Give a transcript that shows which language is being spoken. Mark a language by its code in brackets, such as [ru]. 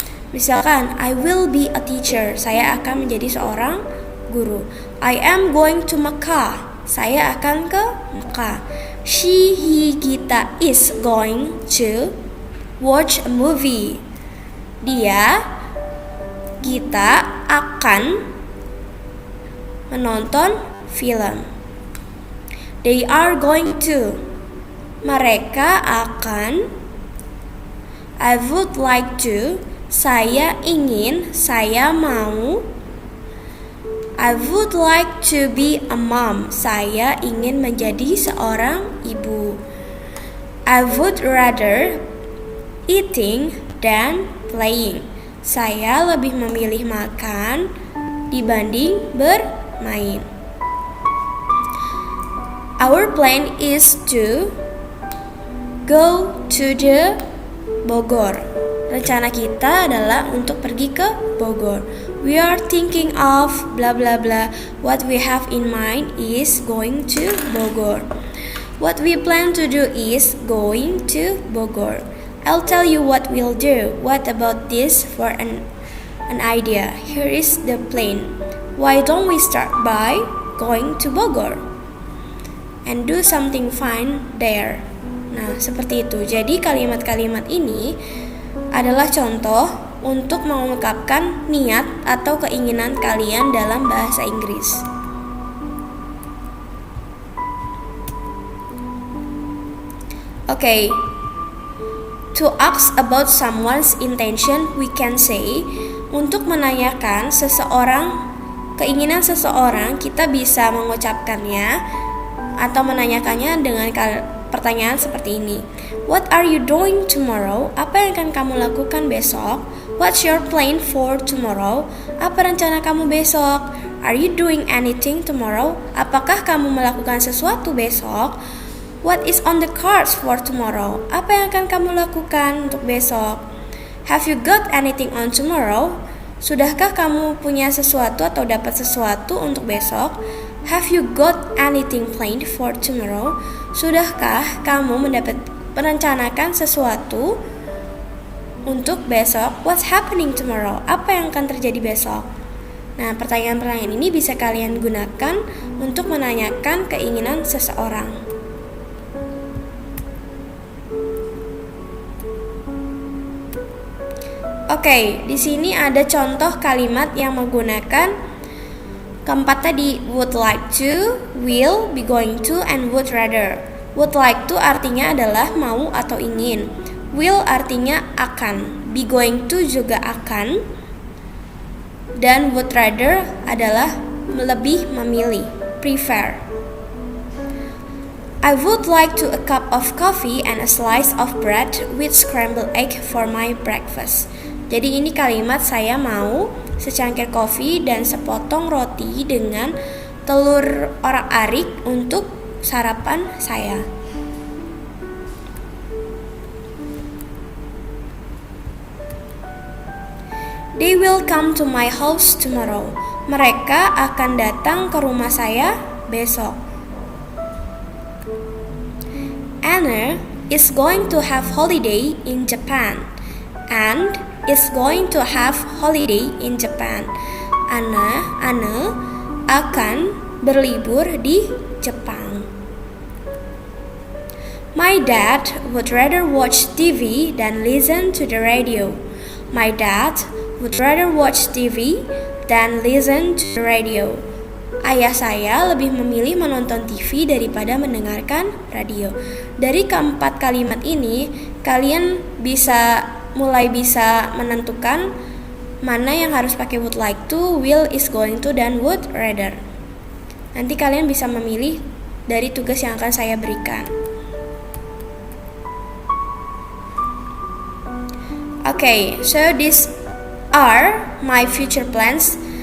[en] Misalkan, I will be a teacher. [id] Saya akan menjadi seorang guru. [en] I am going to Mecca. [id] Saya akan ke Mekah. [en] She, he, kita is going to watch a movie. [id] Dia, kita akan menonton film. [en] They are going to. [id] Mereka akan. [en] I would like to. [id] Saya ingin, saya mau. [en] I would like to be a mom. [id] Saya ingin menjadi seorang ibu. [en] I would rather eating than playing. [id] Saya lebih memilih makan dibanding bermain. [en] Our plan is to go to the Bogor. [id] Rencana kita adalah untuk pergi ke Bogor. [en] We are thinking of blah blah blah. What we have in mind is going to Bogor. What we plan to do is going to Bogor. I'll tell you what we'll do. What about this for an idea? Here is the plan. Why don't we start by going to Bogor and do something fun there? [id] Nah, seperti itu. Jadi kalimat-kalimat ini adalah contoh untuk mengungkapkan niat atau keinginan kalian dalam bahasa Inggris. [en] Okay. To ask about someone's intention, we can say, [id] untuk menanyakan keinginan seseorang, kita bisa mengucapkannya atau menanyakannya dengan pertanyaan seperti ini. [en] What are you doing tomorrow? [id] Apa yang akan kamu lakukan besok? [en] What's your plan for tomorrow? [id] Apa rencana kamu besok? [en] Are you doing anything tomorrow? [id] Apakah kamu melakukan sesuatu besok? [en] What is on the cards for tomorrow? [id] Apa yang akan kamu lakukan untuk besok? [en] Have you got anything on tomorrow? [id] Sudahkah kamu punya sesuatu atau dapat sesuatu untuk besok? [en] Have you got anything planned for tomorrow? [id] Sudahkah kamu merencanakan sesuatu untuk besok? [en] What's happening tomorrow? [id] Apa yang akan terjadi besok? Nah, pertanyaan-pertanyaan ini bisa kalian gunakan untuk menanyakan keinginan seseorang. Oke, di sini ada contoh kalimat yang menggunakan keempat tadi, [en] would like to, will, be going to, and would rather. [id] Would like to artinya adalah mau atau ingin. Will artinya akan. Be going to juga akan. Dan would rather adalah lebih memilih, prefer. [en] I would like to a cup of coffee and a slice of bread with scrambled egg for my breakfast. [id] Jadi ini kalimat saya mau secangkir kopi dan sepotong roti dengan telur orak-arik untuk sarapan saya. [en] They will come to my house tomorrow. [id] Mereka akan datang ke rumah saya besok. [en] Anna is going to have holiday in Japan. And is going to have holiday in Japan. [id] Anna akan berlibur di Jepang. [en] My dad would rather watch TV than listen to the radio. My dad would rather watch TV than listen to the radio. [id] Ayah saya lebih memilih menonton TV daripada mendengarkan radio. Dari keempat kalimat ini, kalian mulai bisa menentukan mana yang harus pakai would like to, will, is going to, dan would rather. Nanti kalian bisa memilih dari tugas yang akan saya berikan. [en] Okay, so these are my future plans.